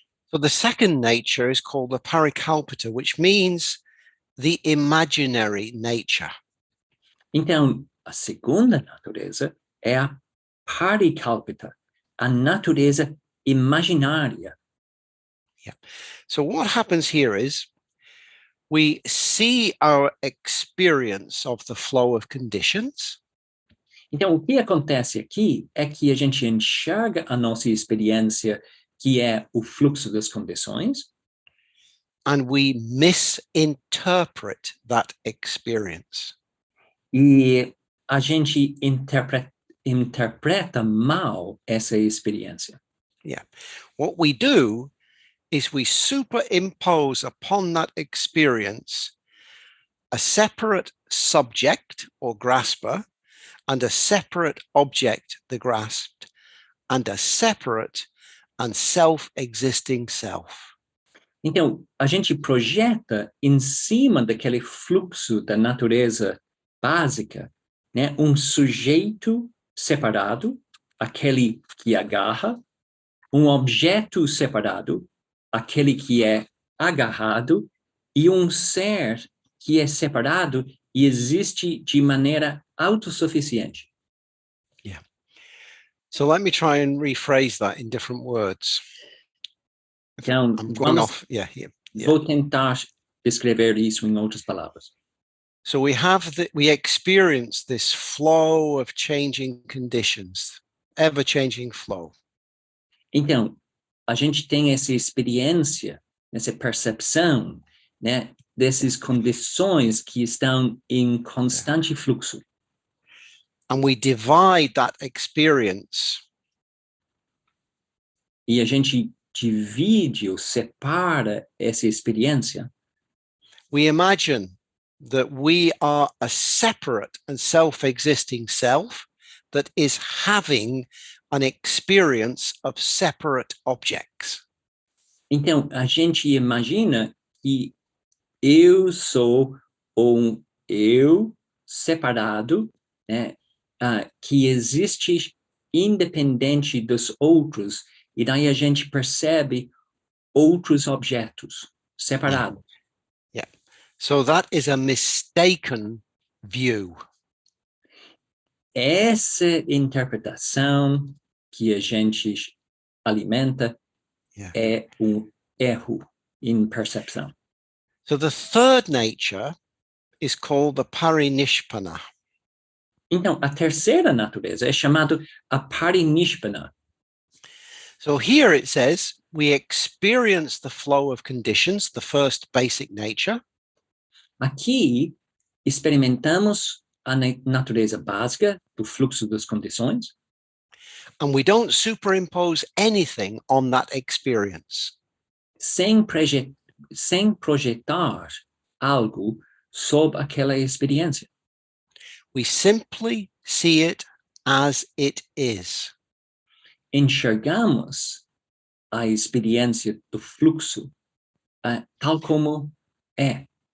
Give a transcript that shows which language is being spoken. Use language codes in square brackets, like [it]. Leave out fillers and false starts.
[en] So the second nature is called the Parikalpita, which means the imaginary nature. [pt] Então, a segunda natureza é a Parikalpita, a natureza imaginária. [en] Yeah. So what happens here is we see our experience of the flow of conditions. [pt] Então, o que acontece aqui é que a gente enxerga a nossa experiência, que é o fluxo das condições, [en] and we misinterpret that experience. [pt] e a gente interpreta mal essa experiência. [en] Yeah. What we do is we superimpose upon that experience a separate subject or grasper and a separate object, the grasped, and a separate and self-existing self. [pt] Então, a gente projeta em cima daquele fluxo da natureza básica, né, um sujeito separado, aquele que agarra, um objeto separado, aquele que é agarrado, e um ser que é separado e existe de maneira autossuficiente. [en] Yeah. So let me try and rephrase that in different words. [pt] Então, [en] I'm going off. Yeah. [pt] Vou tentar descrever isso em outras palavras. [en] So we experience this flow of changing conditions, ever-changing flow. [pt] Então, a gente tem essa experiência, essa percepção, né, dessas condições que estão em constante fluxo. [en] And we divide that experience [pt] E a gente divide ou separa essa experiência. [en] we imagine that we are a separate and self-existing self that is having an experience of separate objects. [pt] Então, a gente imagina que eu sou um eu separado, né, que existe independente dos outros, e daí a gente percebe outros objetos separados. [en] Yeah. So that is a mistaken view. [pt] Essa interpretação que a gente alimenta é erro em percepção. [en] So the third nature is called the parinishpana. [pt] Então, a terceira natureza é chamada a parinishpana. [en] So here it says we experience the flow of conditions, the first basic nature. [pt] Aqui experimentamos a natureza básica do fluxo das condições. [en] And we don't superimpose anything on that experience. [pt] Sem projetar algo sobre aquela experiência. [en] We simply see it as it is. [pt] Enxergamos a experiência do fluxo tal como é.